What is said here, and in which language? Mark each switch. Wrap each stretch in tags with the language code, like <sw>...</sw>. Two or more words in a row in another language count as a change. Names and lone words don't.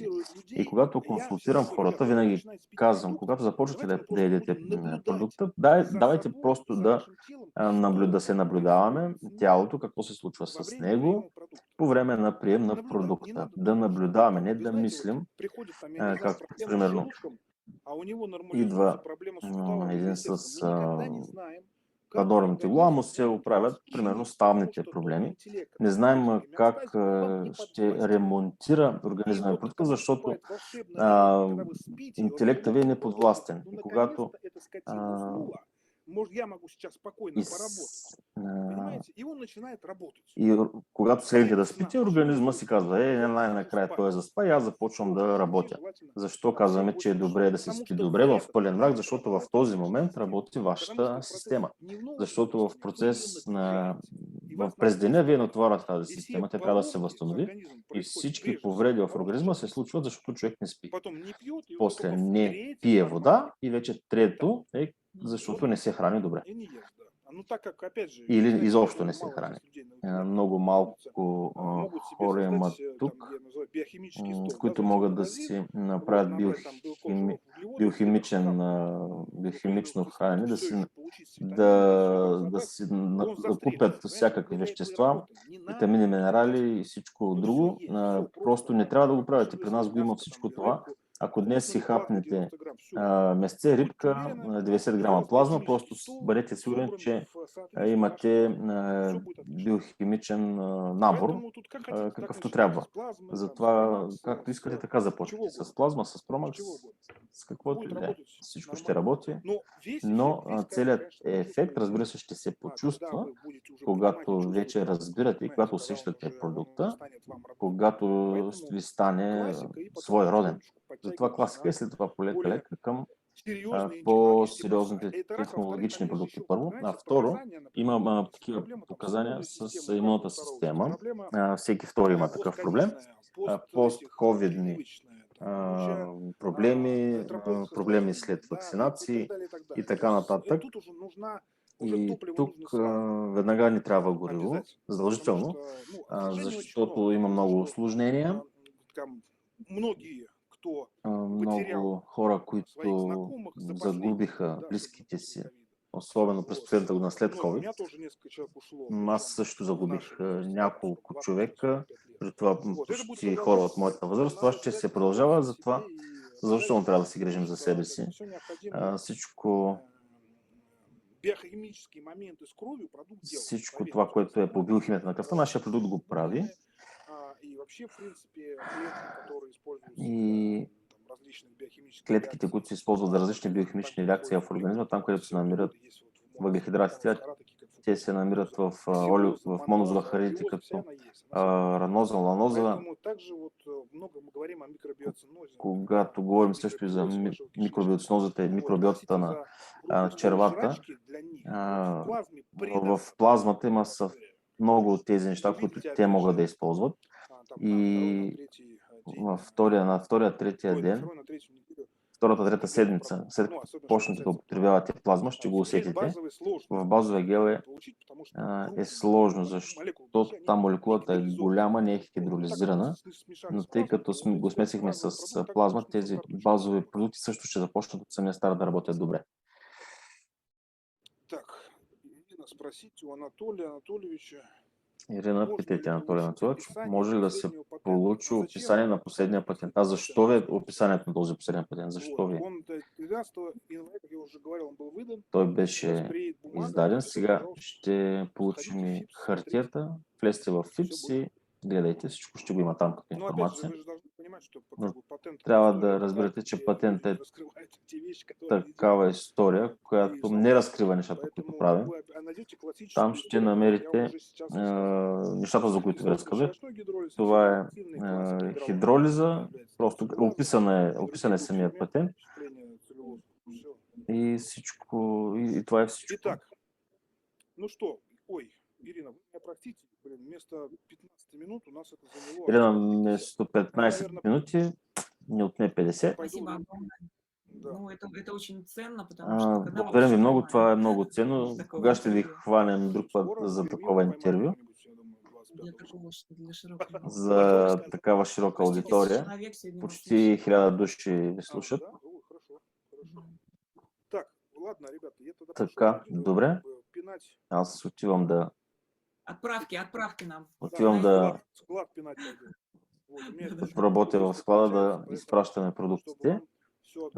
<bg>И когато консултирам хората, винаги казвам, когато започвате да едете продукта, давайте просто да се наблюдаваме тялото, какво се случва с него по време на прием на продукта. Да наблюдаваме, не да мислим, както примерно</bg> <ru>а у него</ru> <bg>идва</bg> <ru>нормализуется проблема суставов</ru> <bg>един</bg> <ru>или сердца.</ru> <bg>с</bg> <ru>Мы никогда не знаем, как</ru> <bg>надорно тегло, му</bg> <ru>организм</ru> <bg>се</bg> <ru>будет</ru> <bg>оправят</bg> <ru>расти,</ru> <bg>примерно</bg> <ru>потому</ru> <bg>ставните</bg> <ru>что тот</ru> <bg>проблеми.</bg> <ru>интеллект,</ru> <bg>Не</bg> <ru>который</ru> <bg>знаем</bg> <ru>находится в</ru> <bg>как</bg> <ru>гомеостазе, он вам не</ru> <bg>ще</bg> <ru>подвластен.</ru> <bg>ремонтира</bg> <ru>И</ru> <bg>организма и</bg> <ru>вот</ru> <bg>продукта,</bg> <ru>когда</ru> <bg>защото</bg> <ru>наступает волшебное время, а, когда вы спите, и вот вы</ru> <bg>интелектът ви е</bg> <ru>думаете, вот,</ru> <bg>неподвластен.</bg> <ru>ну</ru> <bg>И когато</bg> <ru>наконец-то эта скотина а, уснула, может, я могу сейчас спокойно поработать. Понимаете? И он начинает работать.</ru> <bg>когато</bg> <ru>Во</ru> <bg>седнете</bg> <ru>время</ru> <bg>да</bg> <ru>сна.</ru> <bg>спите, организма си казва,</bg> <ru>Желательно</ru> <bg>най-накрая</bg> <ru>спать.</ru> <bg>той заспа и аз започвам</bg> <ru>Очень</ru> <bg>да</bg> <ru>хорошо,</ru> <bg>работя.</bg> <ru>желательно</ru> <bg>Защо</bg> <ru>вообще</ru> <bg>казваме, че е</bg> <ru>после</ru> <bg>добре</bg> <ru>6.</ru> <bg>да се</bg> <ru>Потому</ru> <bg>спи</bg> <ru>что</ru> <bg>добре в</bg> <ru>в этот</ru> <bg>пълен мрак,</bg> <ru>момент</ru> <bg>защото в</bg> <ru>работает</ru> <bg>този</bg> <ru>ваша</ru> <bg>момент</bg> <ru>система.</ru> <bg>работи</bg> <ru>Потому</ru> <bg>вашата</bg> <ru>что в</ru> <bg>система.</bg> <ru>процессе дневного</ru> <bg>Защото в</bg> <ru>бодрствования вы ее</ru> <bg>процес на</bg> <ru>напрягаете. И вас</ru> <bg>през</bg> <ru>надо</ru> <bg>деня вие</bg> <ru>восстановить.</ru> <bg>натоварвате тази</bg> <ru>И все</ru> <bg>система, тя трябва да се</bg> <ru>поломки в</ru> <bg>възстанови</bg> <ru>организме</ru> <bg>и</bg> <ru>происходят</ru> <bg>всички</bg> <ru>прежде всего,</ru> <bg>повреди в</bg> <ru>потому что</ru> <bg>организма</bg> <ru>человек</ru> <bg>се</bg> <ru>не спит.</ru> <bg>случват, защото човек не спи.</bg> <ru>Потом не пьет, и вот</ru> <bg>После</bg> <ru>только в</ru> <bg>не</bg> <ru>третий</ru> <bg>пие</bg> <ru>формат</ru> <bg>вода и вече трето е Мгм. защото не се храни добре.</bg> <ru>и не ест, да. Ну так как, опять же,</ru> <bg>Или</bg> <ru>знаете,</ru> <bg>изобщо</bg> <ru>даже</ru> <bg>не се</bg> <ru>мало</ru> <bg>храни.</bg> <ru>здесь людей, например,</ru> <bg>Много</bg> <ru>находятся,</ru> <bg>малко</bg> <ru>могут себе</ru> <bg>хора имат</bg> <ru>создать, там,</ru> <bg>тук,</bg> <ru>я называю, биохимический стол, да,</ru> <bg>които</bg> <ru>зайти в</ru> <bg>могат да</bg> <ru>магазин,</ru> <bg>си</bg> <ru>вот,</ru> <bg>направят</bg> <ru>набрать там белков, жиров, углеводов, где-то хапнуть</ru> <bg>биохимично</bg> <ru>нуклеиновую</ru> <bg>хранене,</bg> <ru>кислоту,</ru> <bg>да</bg> <ru>все</ru> <bg>си,</bg> <ru>еще получить с витаминами, все это</ru> <bg>да, да</bg> <ru>собрать,</ru> <bg>си</bg> <ru>он</ru> <bg>да купят</bg> <ru>застрелится. Понимаете,</ru> <bg>всякакви</bg> <ru>мы для этого и</ru> <bg>вещества,</bg> <ru>работаем. Не надо</ru> <bg>витамини,</bg> <ru>употреблять.</ru> <bg>минерали и всичко</bg> <ru>Вот все</ru> <bg>друго.</bg> <ru>есть, все,</ru> <bg>Просто</bg> <ru>просто</ru> <bg>не</bg> <ru>там</ru> <bg>трябва да го правите. При</bg> <ru>кушали</ru> <bg>нас</bg> <ru>себе</ru> <bg>го има</bg> <ru>мяско там,</ru> <bg>всичко</bg> <ru>или</ru> <bg>това.</bg> <ru>рыбку,</ru> <bg>Ако днес си</bg> <ru>лопнули плазму</ru> <bg>хапнете</bg> <ru>90 грамм, все.</ru> <bg>месце,</bg> <ru>Будьте</ru> <bg>рибка,</bg> <ru>уверены,</ru> <bg>90</bg> <ru>у</ru> <bg>грама</bg> <ru>вас</ru> <bg>плазма,</bg> <ru>биохимический</ru> <bg>просто</bg> <ru>стол</ru> <bg>бъдете сигурен,</bg> <ru>собран</ru> <bg>че</bg> <ru>в соответствии вашим</ru> <bg>имате</bg> <ru>нормам. Все будет отлично.</ru> <bg>биохимичен набор,</bg> <ru>Поэтому тут как хотите, так</ru> <bg>какъвто</bg> <ru>начинайте</ru> <bg>трябва.</bg> <ru>с плазмы, там, с</ru> <bg>Затова,</bg> <ru>Промакса,</ru> <bg>както искате,</bg> <ru>с</ru> <bg>така</bg> <ru>чего</ru> <bg>започвайте. С</bg> <ru>угодно.</ru> <bg>плазма, с</bg> <ru>С</ru> <bg>Промакс,</bg> <ru>чего угодно.</ru> <bg>с каквото</bg> <ru>Будет</ru> <bg>и да е.</bg> <ru>работать</ru> <bg>Всичко ще</bg> <ru>нормально.</ru> <bg>работи,</bg> <ru>Но весь</ru> <bg>но</bg> <ru>эффект, весь кайф,</ru> <bg>целият</bg> <ru>конечно,</ru> <bg>ефект,</bg> <ru>почувствуете,</ru> <bg>разбира се, ще се</bg> <ru>когда</ru> <bg>почувства,</bg> <ru>вы будете уже понимать и</ru> <bg>когато</bg> <ru>чувствовать</ru> <bg>вече</bg> <ru>продукт.</ru> <bg>разбирате и</bg> <ru>Понимаете,</ru> <bg>когато</bg> <ru>когда</ru> <bg>усещате</bg> <ru>он</ru> <bg>продукта,</bg> <ru>станет вам родным.</ru> <bg>когато</bg> <ru>Поэтому</ru> <bg>ви стане</bg> <ru>классика, и потом</ru> <bg>свой роден.</bg> <ru>потихонечку</ru> <bg>Затова</bg> <ru>подтягивайтесь</ru> <bg>класика и</bg> <ru>на</ru> <bg>след това</bg> <ru>более</ru> <bg>полека към</bg> <ru>серьезные технологические показания.</ru> <bg>по-сериозните</bg> <ru>Это раз, во-вторых, там</ru> <bg>технологични</bg> <ru>есть</ru> <bg>продукти</bg> <ru>еще,</ru> <bg>първо, а</bg> <ru>понимаете,</ru> <bg>второ</bg> <ru>показания, например,</ru> <bg>има</bg> <ru>вот</ru> <bg>такива</bg> <ru>проблема там с</ru> <bg>показания</bg> <ru>иммунной</ru> <bg>с</bg> <ru>системой, каждый</ru> <bg>имунната</bg> <ru>второй, то есть</ru> <bg>система.</bg> <ru>проблема</ru> <bg>Всеки втори има такъв проблем.</bg> <ru>постконечная, пост этих</ru> <bg>Постковидни</bg> <ru>прививочная, там, куча</ru> <bg>проблеми,</bg> <ru>отработка</ru> <bg>проблеми</bg> <ru>осложнений,</ru> <bg>след</bg> <ru>да, и так</ru> <bg>вакцинации</bg> <ru>далее, и так</ru> <bg>и</bg> <ru>далее. То</ru> <bg>така</bg> <ru>есть</ru> <bg>нататък.</bg> <ru>тут уже нужна, уже</ru> <bg>И</bg> <ru>топливо</ru> <bg>тук</bg> <ru>нужно сразу,</ru> <bg>веднага ни трябва гориво,</bg> <ru>обязательно. Потому</ru> <bg>задължително,</bg> <ru>что, ну, к сожалению, очень много.</ru> <bg>защото има</bg> <ru>Потому</ru> <bg>много</bg> <ru>что</ru> <bg>усложнения.</bg> <ru>там многие, кто</ru> <bg>Много</bg> <ru>потерял</ru> <bg>хора,</bg> <ru>своих</ru> <bg>които</bg> <ru>знакомых за последние годы,</ru> <bg>загубиха</bg> <ru>да,</ru> <bg>близките</bg> <ru>особенно</ru> <bg>си,</bg> <ru>после ковида.</ru> <bg>особено през</bg> <ru>Вот.</ru> <bg>последната година след</bg> <ru>Многие. У</ru> <bg>COVID.</bg> <ru>меня тоже несколько человек ушло,</ru> <bg>Аз</bg> <ru>причем</ru> <bg>също</bg> <ru>в</ru> <bg>загубих</bg> <ru>нашем возрасте,</ru> <bg>няколко</bg> <ru>20,</ru> <bg>човека,</bg> <ru>45 лет.</ru> <bg>при това</bg> <ru>Вот. Это будет</ru> <bg>почти хора от</bg> <ru>продолжаться.</ru> <bg>моята възраст.</bg> <ru>Надо</ru> <bg>Това ще се</bg> <ru>обязательно</ru> <bg>продължава,</bg> <ru>заботиться о</ru> <bg>затова</bg> <ru>себе и</ru> <bg>задължително трябва да</bg> <ru>обязательно,</ru> <bg>си грижим за себе си.</bg> <ru>все необходимое</ru> <bg>Всичко,</bg> <ru>биохимические моменты с кровью продукт делает.</ru> <bg>всичко</bg> <ru>Поверьте,</ru> <bg>това, което е</bg> <ru>несмотря</ru> <bg>по</bg> <ru>на</ru> <bg>биохимията на кръвта, нашия продукт го прави.</bg> <ru>и вообще, в принципе, клетки, которые используются</ru> <bg>И</bg> <ru>для там, различных биохимических</ru> <bg>клетките,</bg> <ru>реакций,</ru> <bg>които се използват за различни</bg> <ru>там,</ru> <bg>биохимични</bg> <ru>где</ru> <bg>реакции в</bg> <ru>находится</ru> <bg>организма,</bg> <ru>углевод,</ru> <bg>там, където се</bg> <ru>все</ru> <bg>намират</bg> <ru>углеводы есть вот в</ru> <bg>въглехидратите,</bg> <ru>монозахара, такие как</ru> <bg>те се намират в</bg> <ru>ксилоза,</ru> <bg>монозахаридите,</bg> <ru>аллюлоза, вся</ru> <bg>като</bg> <ru>она есть, она вся в</ru> <bg>раноза, ланоза.</bg> <ru>Поэтому также вот много мы говорим о микробиоцинозе.</ru> <bg>Когато говорим също и за микробиоцинозата и микробиотата на червата,</bg> <ru>Жрачки для них в</ru> <bg>в плазмата има много от тези неща, които те могат да използват. И на втория, третия ден, втората, трета седмица, след като почнете да употребявате плазма, ще го усетите. В базовия гел е сложно, защото там молекулата е голяма, не е хидролизирана, но тъй като го смесихме с плазма, тези базови продукти също ще започнат от самия старт да работят добре.</bg> <ru>Так, Ирина, спросите у Анатолия Анатольевича.</ru> <bg>Ирина, питайте Анатолий Анатольевич, може ли да се получи описание на последния патент? А защо ви е описанието на този последния патент? Защо ви? Той беше издаден. Сега ще получим и хартията. Влезте в ФИПС и гледайте, всичко ще го има там като информация. Но трябва да разберете, че патент е такава история, която не разкрива нещата, които правим. Там ще намерите нещата, за които ви разказах. Това е хидролиза, просто описан е самият патент. И всичко, и това е всичко.</bg> <ru>Итак, ну что, ой, Ирина, вы меня простите, вместо 15 минут у нас это заняло...</ru> <bg>Ирина, вместо 15 минути не отне 50.</bg> <ru>Спасибо огромное.</ru> <bg>Да.</bg> <ru>Ну, это очень ценно, потому что... когда мы</ru> <bg>Благодаря ви много,</bg> <ru>пожелаем</ru> <bg>това е много ценно.</bg> <ru>такого</ru> <bg>Кога ще ви</bg> <ru>интервью?</ru> <bg>хванем друг път за такова интервю,</bg> <ru>Для такого, для широкого...</ru> <bg>за такава широка</bg> <ru>Почти 1000</ru> <bg>аудитория.</bg> <ru>человек сегодня нас</ru> <bg>Почти</bg> <ru>слушает.</ru> <bg>1000 души ви слушат.</bg> <ru>Да? Ой, хорошо, хорошо. Мгм. Так, ладно, ребята, я тогда</ru> <bg>Така,</bg> <ru>пошел</ru> <bg>добре.</bg> <ru>пинать.</ru> <bg>Аз отивам да...</bg> <ru>Отправки нам.</ru> <bg>Отивам да</bg> <ru>Склад пинать пойду. Вот, у меня</ru> <bg>Да-да.</bg> <ru>еще</ru> <bg>работя в склада да</bg> <ru>получается,</ru> <bg>изпращаме</bg> <ru>поэтому, чтобы</ru> <bg>продуктите.</bg> <ru>вам</ru>